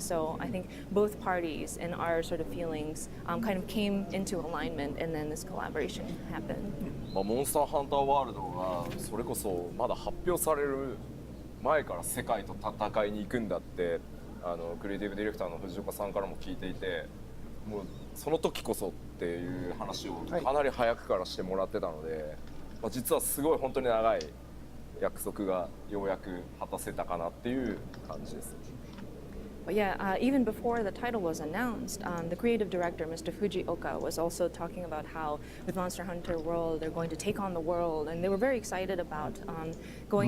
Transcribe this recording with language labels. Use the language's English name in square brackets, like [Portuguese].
[English] So I think both parties and our sort of feelings kind of came into alignment, and then this collaboration happened. [Japanese] まあ、モンスターハンターワールドがそれこそまだ発表される前から世界と戦いに行くんだってクリエイティブディレクターの藤岡さんからも聞いていて、もうその時こそっていう話をかなり早くからしてもらってたので、まあ、実はすごい本当に長い約束がようやく果たせたかなっていう感じです。 [English] But yeah, even before the title was announced, the creative director, Mr. Fujioka, was also talking about how with Monster Hunter World, they're going to take on the world, and they were very excited about going